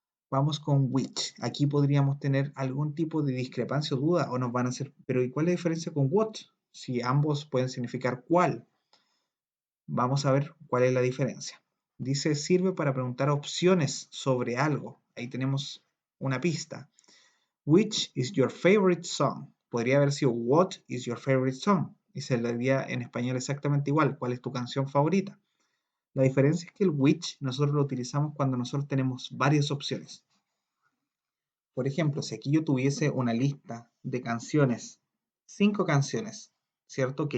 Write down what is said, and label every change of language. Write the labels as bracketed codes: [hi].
[es] Vamos con which. Aquí podríamos tener algún tipo de discrepancia o duda o nos van a hacer, pero ¿y cuál es la diferencia con what? Si ambos pueden significar cuál. Vamos a ver cuál es la diferencia. Dice, sirve para preguntar opciones sobre algo. Ahí tenemos una pista. [en] Which is your favorite song? [es] Podría haber sido [en] what is your favorite song? [es] Y se le diría en español exactamente igual. ¿Cuál es tu canción favorita? La diferencia es que el which nosotros lo utilizamos cuando nosotros tenemos varias opciones. Por ejemplo, si aquí yo tuviese una lista de canciones, 5 canciones, ¿cierto?